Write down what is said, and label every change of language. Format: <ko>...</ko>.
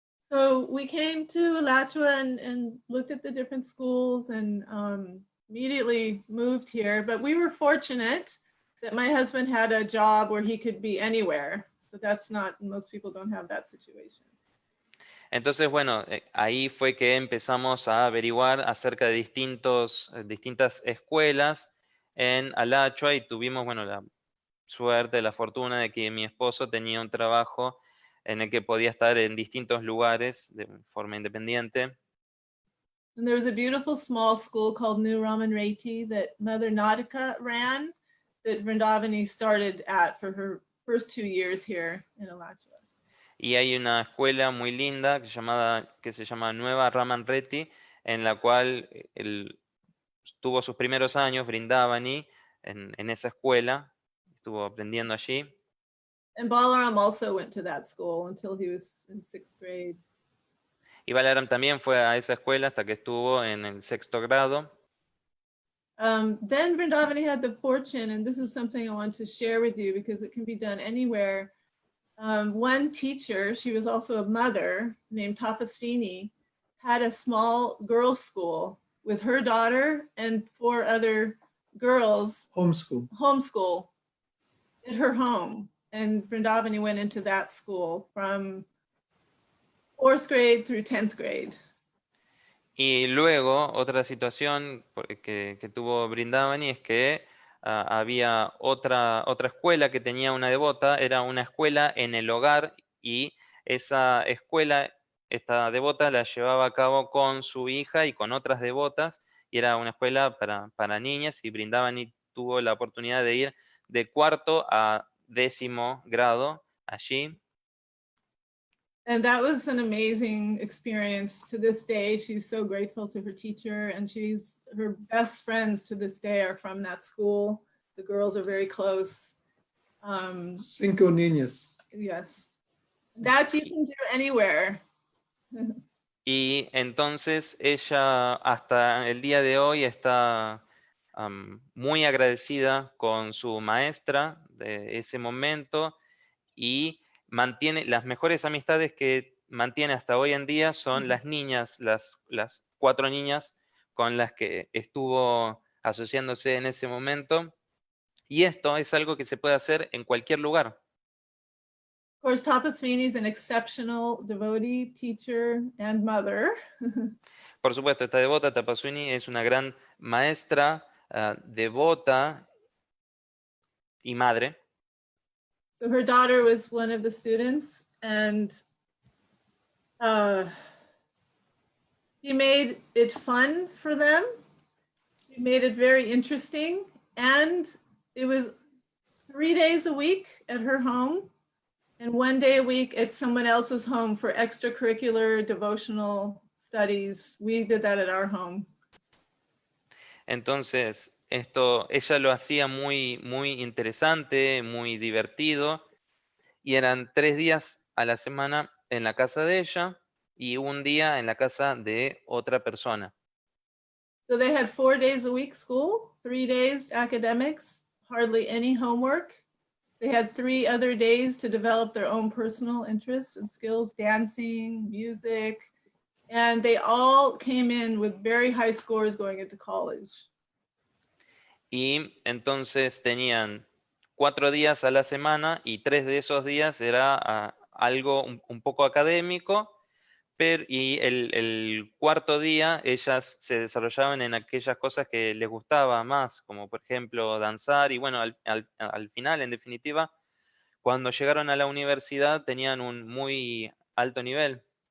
<en>So we came to Alachua and looked at the different schools and immediately moved here. But we were fortunate that my husband had a job where he could be anywhere. So that's not, most people don't have that situation.</en> <es>Entonces, bueno, ahí fue que empezamos a averiguar acerca de distintas escuelas en Alachua y tuvimos, bueno, la suerte, la fortuna de que mi esposo tenía un trabajo en el que podía estar en distintos lugares de forma independiente.</es> <en>And there was a beautiful small school called New Raman Reti that Mother Nautica ran, that Vrindavani started at for her first 2 years here in Alachua.</en> <es>Y hay una escuela muy linda que se llama Nueva Raman Reti, en la cual tuvo sus primeros años Vrindavani en esa escuela, estuvo aprendiendo allí.</es> <en>And Balaram also went to that school until he was in 6th grade.</en> <es>Y Balaram también fue a esa escuela hasta que estuvo en el 6º grado.</es> <en>Then Vrindavani had the fortune, and this is something I want to share with you because it can be done anywhere. One teacher, she was also a mother, named Tapasvini, had a small girls' school with her daughter and 4 other girls. Homeschool at her home. And Vrindavani went into that school from 4th grade through 10th grade.</en> <es>Y luego, otra situación que tuvo Vrindavani es que había otra escuela que tenía una devota, era una escuela en el hogar, y esa escuela, esta devota la llevaba a cabo con su hija y con otras devotas, y era una escuela para niñas, y Vrindavani tuvo la oportunidad de ir de 4º a 10º grado allí.</es> <en>And that was an amazing experience. To this day, she's so grateful to her teacher, and her best friends to this day are from that school. The girls are very close.</en> <es>5 niñas.</es> <en>Yes. That you can do anywhere.</en> <es>Y entonces ella hasta el día de hoy está muy agradecida con su maestra de ese momento, y mantiene las mejores amistades que mantiene hasta hoy en día son las niñas, las 4 niñas con las que estuvo asociándose en ese momento, y esto es algo que se puede hacer en cualquier lugar.</es> <en>Of course, Tapasvini is an exceptional devotee, teacher, and mother.</en> <es>Por supuesto, esta devota Tapasvini es una gran maestra, devota y madre.</es> <en>So her daughter was one of the students, and she made it fun for them. She made it very interesting, and it was 3 days a week at her home and 1 day a week at someone else's home for extracurricular devotional studies. We did that at our home.</en> <es>Entonces, ella lo hacía muy, muy interesante, muy divertido, y eran 3 días a la semana en la casa de ella y 1 día en la casa de otra persona.</es> <en>So they had 4 days a week school, 3 days academics, hardly any homework. They had 3 other days to develop their own personal interests and skills, dancing, music, and they all came in with very high scores going into college.</en> <es>Y entonces tenían 4 días a la semana, y 3 de esos días era algo un poco académico, y el 4º día ellas se desarrollaban en aquellas cosas que les gustaba más, como por ejemplo danzar, y bueno, al final, en definitiva, cuando llegaron a la universidad tenían un muy alto nivel.</es>